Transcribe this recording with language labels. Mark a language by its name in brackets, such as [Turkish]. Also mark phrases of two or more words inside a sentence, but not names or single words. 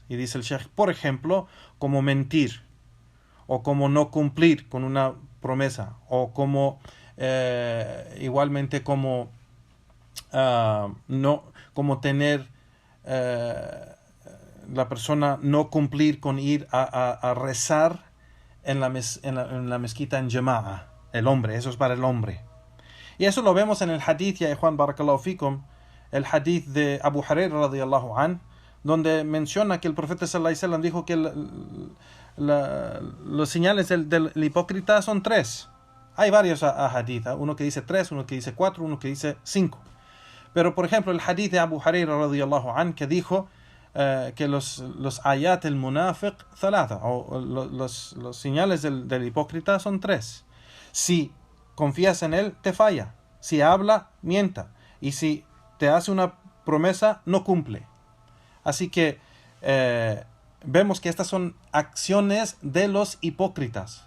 [Spanish] Y dice el Sheikh, por ejemplo, como mentir, o como no cumplir con una promesa, o como igualmente como como tener la persona no cumplir con ir a rezar en la mezquita en Jama'a, el hombre, eso es para el hombre. Y eso lo vemos en el hadith, ya Juan [Arabic] بارك الله فيكم, [Spanish] el hadith de Abu Hurairah [Arabic] رضي الله عن, [Spanish] donde menciona que el profeta [Arabic] صلى الله عليه وسلم [Spanish] dijo que los señales del hipócrita son 3. Hay varios hadith, uno que dice 3, uno que dice 4, uno que dice 5. Pero por ejemplo el hadith de Abu Hurairah [Arabic] رضي الله عن, [Spanish] que dijo que los [Arabic] آيات المنافق ثلاثة, [Spanish] o los señales del hipócrita son 3. Si confías en él, te falla. Si habla, mienta. Y si te hace una promesa, no cumple. Así que vemos que estas son acciones de los hipócritas.